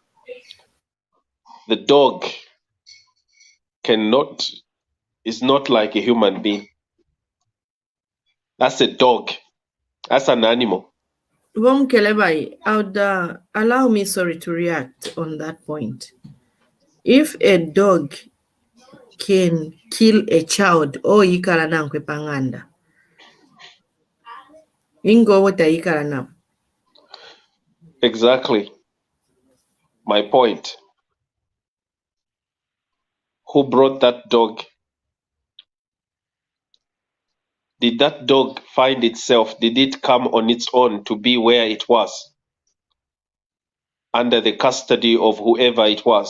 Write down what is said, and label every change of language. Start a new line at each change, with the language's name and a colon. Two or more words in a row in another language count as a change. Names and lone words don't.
English: The dog is not like a human being. That's a dog. That's an animal. Kelebai, I would allow me, to react on that point. If a dog can kill a child, or
Bemba: yikala nankwe panganda, ingo wata yikala na.
English: Exactly. My point. Who brought that dog? Did that dog find itself? Did it come on its own to be where it was? Under the custody of whoever it was?